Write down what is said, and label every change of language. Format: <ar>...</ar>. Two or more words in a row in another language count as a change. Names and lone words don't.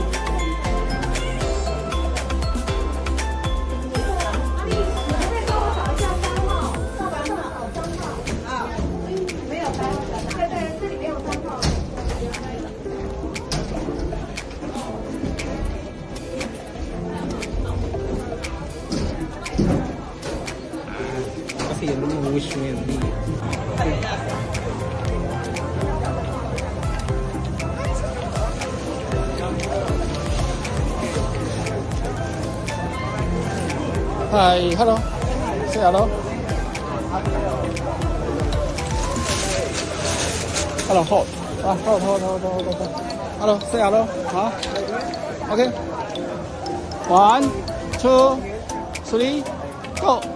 <tl>Kasi yan yung wish mo yan.</tl> <en>Hi, hello. Say hello. Hello, hold. Hold. Hello, say hello. Huh? Okay. 1, 2, 3, go.</en>